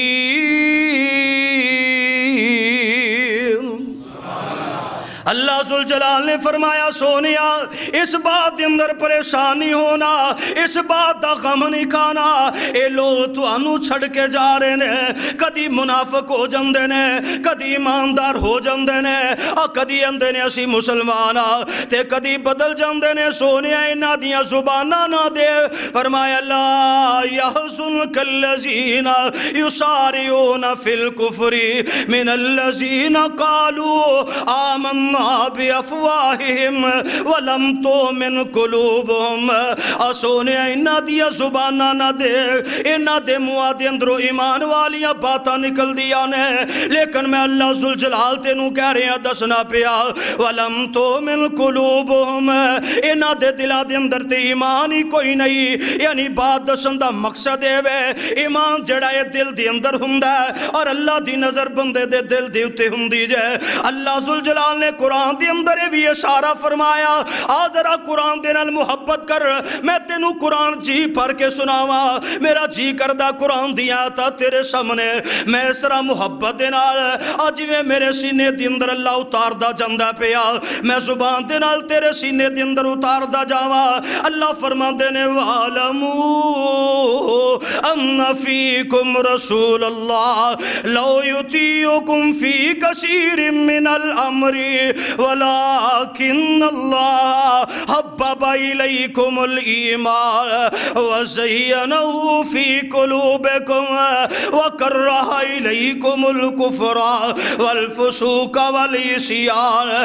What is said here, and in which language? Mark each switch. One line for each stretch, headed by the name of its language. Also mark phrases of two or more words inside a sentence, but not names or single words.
Punjabi: اللہ ذوالجلال نے فرمایا سونیا اس بات دے اندر پریشانی ہونا، اس بات دا غم نہیں کھانا، اے لوگ تانوں چھڑ کے جا رہے نے، کدی منافق ہو جاندے نے، کدی ایماندار ہو جاندے نے، اور کدی اندے نے اسی مسلمان تے کدی بدل جاندے نے۔ سونیا انہاں دیاں زباناں نہ دے۔
Arabic: فرمایا لا یحزنک الذین یسارعون فی الکفر من الذین قالوا آمنا بِأَفْوَاهِهِمْ وَلَمْ تُؤْمِنْ قُلُوبُهُمْ
Punjabi: سونے انہاں دیا زباناں نہ دے انہاں دے منہاں دے اندروں ایمان والیاں باتاں نکل دیاں نے لیکن میں اللہ ذوالجلال تینوں کہہ رہے ہیں دسنا پیا
Arabic: وَلَمْ تُؤْمِنْ قُلُوبُهُمْ
Punjabi: انہاں دے دلاں دے اندر تے ایمان ہی کوئی نہیں یعنی بات دسن دا مقصد ہے ایمان جڑا ہے دل دے اندر ہوندا ہے اور اللہ دی نظر بندے دے دل دے اوتے ہوندی جے اللہ ذوالجلال نے قرآن دے اندر بھی اشارہ فرمایا آ ذرا قرآن دے نال محبت کر میں تینوں قرآن جی پڑھ کے سناواں میرا جی کردہ قرآن دیا تھا تیرے سامنے میں اس طرح محبت دے نال اج میں میرے سینے دے اندر اللہ اتار دا جاندا پیا میں زبان دے نال تیرے سینے دے اندر اتار دا جاواں اللہ فرماندے نے
Arabic: وَعَلَمُوا أَنَّ فِيكُمْ رَسُولَ اللَّهِ لَوْ يُطِيعُكُمْ فِي كَثِيرٍ مِّنَ الْأَمْرِ وَلَكِنَّ اللَّهَ حَبَّبَ إِلَيْكُمُ الْإِيمَانَ وَزَيَّنَهُ فِي قُلُوبِكُمْ وَكَرَّهَ إِلَيْكُمُ الْكُفْرَ وَالْفُسُوقَ وَالْعِصْيَانَ